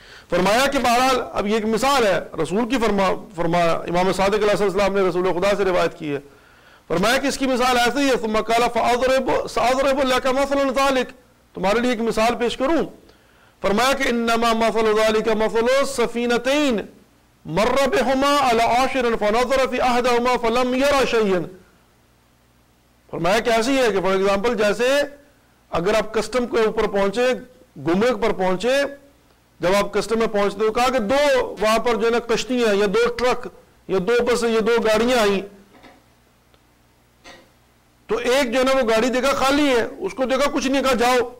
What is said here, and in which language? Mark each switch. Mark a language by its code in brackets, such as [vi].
[ur] فرمایا کہ بہرحال اب یہ ایک مثال ہے رسول کی فرمایا امام صادق علیہ السلام نے رسول خدا سے روایت کی ہے. فرمایا کہ اس کی مثال ایسی ہے، [ar] ثم قال فاضرب لك مثل ذلك، [ur] تمہارے لیے ایک مثال پیش کروں. فرمایا کہ [ar] انما مثل ذلك مثل سفینتین مر بهما على عاشر فنظر في احدهما فلم ير شيئا. [ur] فرمایا کہ ایسی ہے کہ فار ایگزامپل جیسے اگر آپ کسٹم کے اوپر پہنچے، گمرک پر پہنچے، جب آپ کسٹم میں پہنچتے ہو، کہا کہ 2 وہاں پر جو ہے نا کشتیاں یا 2 ٹرک یا 2 بس یا 2 گاڑیاں آئیں، تو ایک جو ہے نا وہ گاڑی دیکھا خالی ہے، اس کو دیکھا کچھ نہیں، کہا جاؤ.